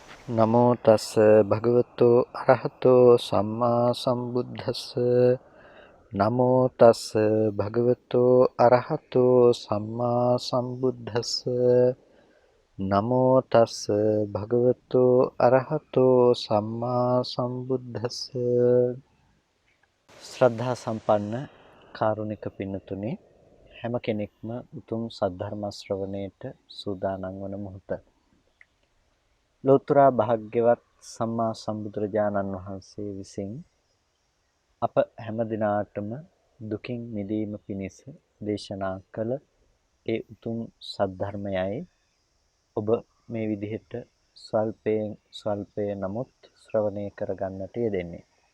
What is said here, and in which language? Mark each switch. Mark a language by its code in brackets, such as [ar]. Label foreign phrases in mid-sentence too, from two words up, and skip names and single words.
[pi] නමෝ තස් භගවතු අරහතෝ සම්මා සම්බුද්දස්ස නමෝ තස් භගවතු අරහතෝ සම්මා සම්බුද්දස්ස නමෝ තස් භගවතු අරහතෝ සම්මා සම්බුද්දස්ස [si] ශ්‍රද්ධා සම්පන්න කාරුණික පින්නතුනි හැම කෙනෙක්ම උතුම් සද්ධර්ම ශ්‍රවණයට සූදානම් වන මොහොත ලෝතර භාග්‍යවත් සම්මා සම්බුදුරජාණන් වහන්සේ විසින් අප හැම දිනාටම දුකින් මිදීම පිණිස දේශනා කළ ඒ උතුම් සද්ධර්මයයි ඔබ මේ විදිහට ස්වල්පයෙන් ස්වල්පය නමුත් ශ්‍රවණය කරගන්නට යෙදෙන්නේ.